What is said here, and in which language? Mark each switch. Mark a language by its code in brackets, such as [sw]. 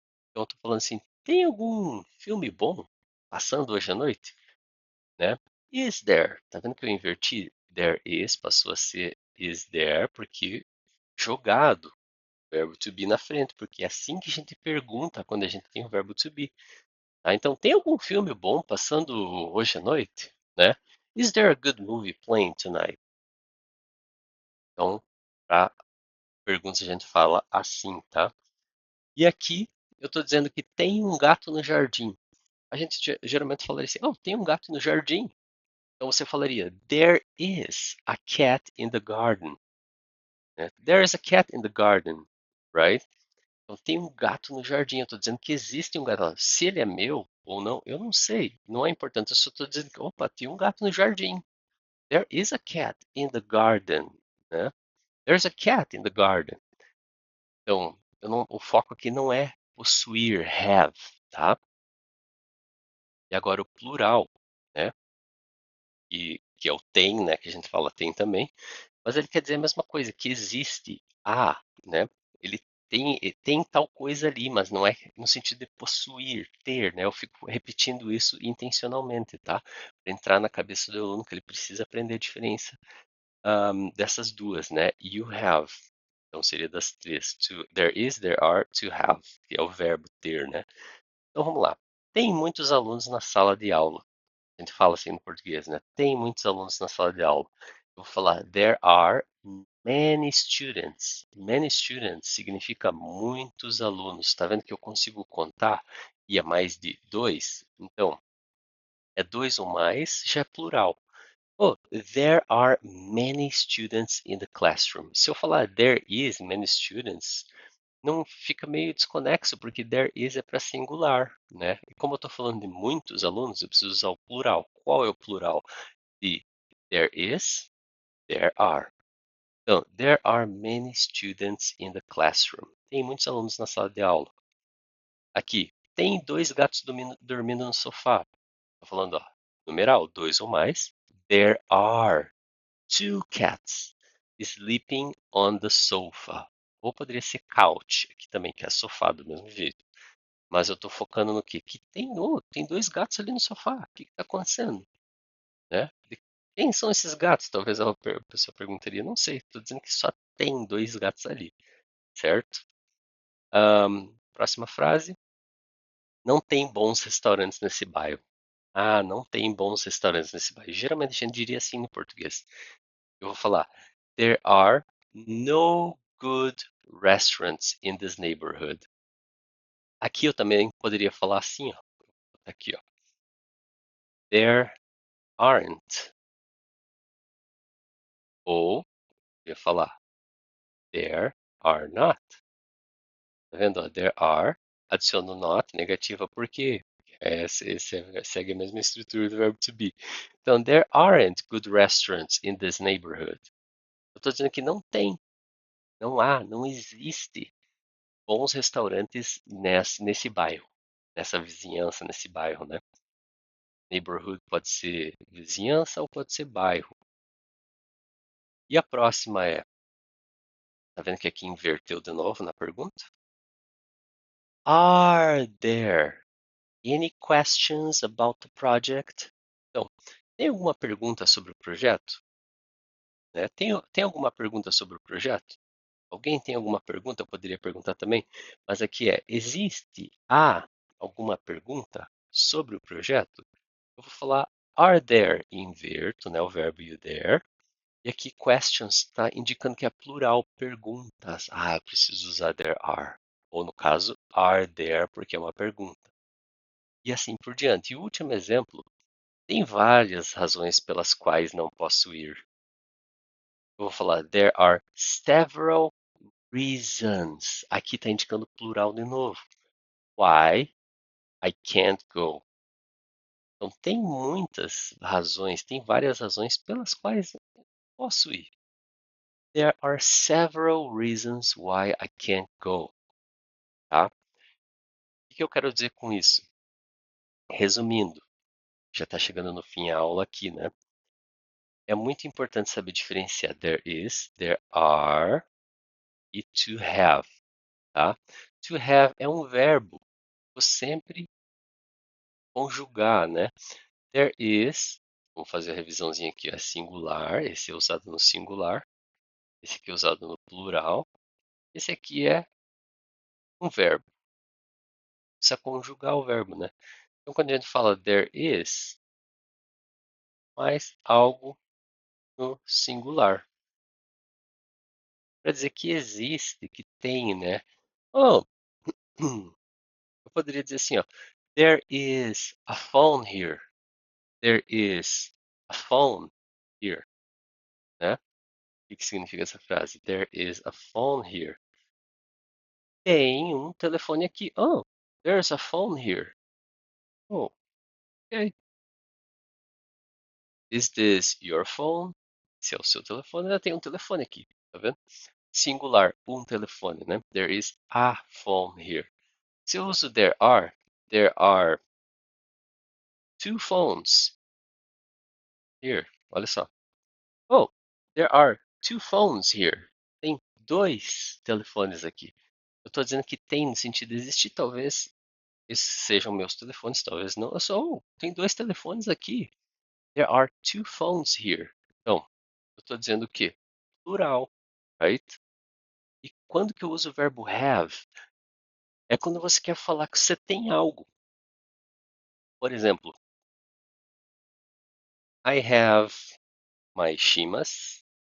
[pt] Então eu tô falando assim: tem algum filme bom passando hoje à noite? Né? [en] Is there? [pt] Tá vendo que eu inverti? [en] There is [pt] passou a ser [en] is there [pt] porque jogado verbo to be na frente, porque é assim que a gente pergunta quando a gente tem o verbo to be. Tá? Então, tem algum filme bom passando hoje à noite? Né? [en] Is there a good movie playing tonight? [pt] Então, para perguntas a gente fala assim, tá? E aqui eu estou dizendo que tem um gato no jardim. A gente geralmente falaria assim, oh, tem um gato no jardim. Então você falaria, [en] there is a cat in the garden. [pt] Né? [en] There is a cat in the garden, right? [pt] Então tem um gato no jardim. Eu estou dizendo que existe um gato. Se ele é meu ou não, eu não sei. Não é importante. Eu só estou dizendo que, opa, tem um gato no jardim. [en] There is a cat in the garden. [pt] Né? [en] There's a cat in the garden. [pt] Então, o foco aqui não é possuir, have, tá? E agora o plural, né? Que é o tem, né? Que a gente fala tem também. Mas ele quer dizer a mesma coisa, que existe né? Ele tem tal coisa ali, mas não é no sentido de possuir, ter, né? Eu fico repetindo isso intencionalmente, tá? Para entrar na cabeça do aluno que ele precisa aprender a diferença dessas duas, né? [en] You have. [pt] Então seria das três. [en] There is, there are, to have, [pt] que é o verbo ter, né? Então vamos lá. Tem muitos alunos na sala de aula. A gente fala assim no português, né? Tem muitos alunos na sala de aula. Eu vou falar [en] there are many students. Many students [pt] significa muitos alunos. Está vendo que eu consigo contar e é mais de dois? Então, é dois ou mais, já é plural. [en] Oh, there are many students in the classroom. [pt] Se eu falar [en] there is many students, [pt] não fica meio desconexo, porque [en] there is [pt] é para singular, né? E como eu estou falando de muitos alunos, eu preciso usar o plural. Qual é o plural de [en] there is? There are. [pt] Então, [en] there are many students in the classroom. [pt] Tem muitos alunos na sala de aula. Aqui, tem dois gatos dormindo no sofá. Estou falando, ó, numeral, dois ou mais. [en] There are two cats sleeping on the sofa. [pt] Ou poderia ser couch, aqui também, que é sofá do mesmo jeito. Mas eu estou focando no quê? Que tem, oh, tem dois gatos ali no sofá. O que está acontecendo? Né? Quem são esses gatos? Talvez a pessoa perguntaria. Não sei, estou dizendo que só tem dois gatos ali, certo? Próxima frase. Não tem bons restaurantes nesse bairro. Ah, não tem bons restaurantes nesse bairro. Geralmente a gente diria assim no português. Eu vou falar: [en] There are no good restaurants in this neighborhood. [pt] Aqui eu também poderia falar assim, ó. Aqui, ó. [en] There aren't. [pt] Ou eu ia falar: [en] There are not. [pt] Tá vendo? Ó? [en] There are. [pt] Adiciono not, negativa, por quê? Segue a mesma estrutura do verbo to be. Então, [en] there aren't good restaurants in this neighborhood. [pt] Eu estou dizendo que não tem, não há, não existe bons restaurantes nesse bairro, nessa vizinhança, nesse bairro, né? Neighborhood pode ser vizinhança ou pode ser bairro. E a próxima é, tá vendo que aqui inverteu de novo na pergunta? [en] Are there any questions about the project? [pt] Então, tem alguma pergunta sobre o projeto? Né? Tem alguma pergunta sobre o projeto? Alguém tem alguma pergunta? Eu poderia perguntar também, mas aqui há alguma pergunta sobre o projeto? Eu vou falar [en] are there [pt] e inverto, né, o verbo you there. E aqui questions está indicando que é plural, perguntas. Ah, eu preciso usar [en] there are. [pt] Ou no caso, [en] are there, [pt] porque é uma pergunta. E assim por diante. E o último exemplo, tem várias razões pelas quais não posso ir. Eu vou falar [en] there are several reasons. [pt] Aqui está indicando plural de novo. [en] Why I can't go. [pt] Então tem muitas razões, tem várias razões pelas quais eu posso ir. [en] There are several reasons why I can't go. [pt] Tá? O que eu quero dizer com isso? Resumindo, já está chegando no fim a aula aqui, né? É muito importante saber diferenciar [en] there is, there are [pt] e [en] to have, [pt] tá? [en] To have [pt] é um verbo, vou sempre conjugar, né? [en] There is, [pt] vamos fazer a revisãozinha aqui, é singular, esse é usado no singular, esse aqui é usado no plural, esse aqui é um verbo, precisa conjugar o verbo, né? Então quando a gente fala [en] there is, [pt] mais algo no singular, para dizer que existe, que tem, né? Oh, eu poderia dizer assim, ó, [en] there is a phone here. There is a phone here, [pt] né? O que significa essa frase? [en] There is a phone here. [pt] Tem um telefone aqui. [en] Oh, there's a phone here. Oh, okay. Is this your phone? [pt] Se é o seu telefone, ela tem um telefone aqui, tá vendo? Singular, um telefone, né? [en] There is a phone here. Se eu uso there are two phones here. [pt] Olha só. [en] Oh, there are two phones here. [pt] Tem dois telefones aqui. Eu estou dizendo que tem no sentido de existir, talvez esses sejam meus telefones, talvez não. Eu só, oh, tem dois telefones aqui. [en] There are two phones here. [pt] Então, eu estou dizendo o quê? Plural, [en] right? [pt] E quando que eu uso o verbo have? É quando você quer falar que você tem algo. Por exemplo, [en] I have my chimas.